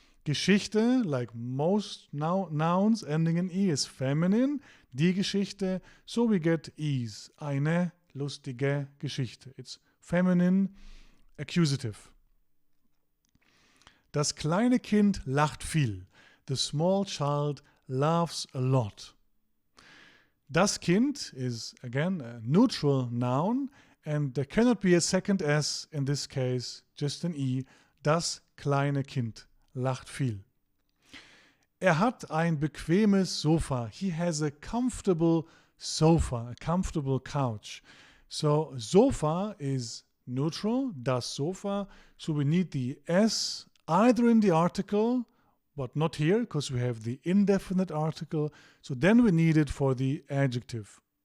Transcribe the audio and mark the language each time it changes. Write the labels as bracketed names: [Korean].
[English] Geschichte, like most nouns ending in E, is feminine. [German] Die Geschichte, [English] so we get E's. [German] Eine lustige Geschichte. [English] It's feminine, accusative. [German] Das kleine Kind lacht viel. [English] The small child laughs a lot. Das Kind is, again, a neutral noun, and there cannot be a second S in this case, just an E. [German] Das kleine Kind lacht viel. Er hat ein bequemes Sofa. [English] He has a comfortable sofa, a comfortable couch. So, Sofa is neutral, das Sofa, so we need the S either in the article, but not here because we have the indefinite article, so then we need it for the adjective.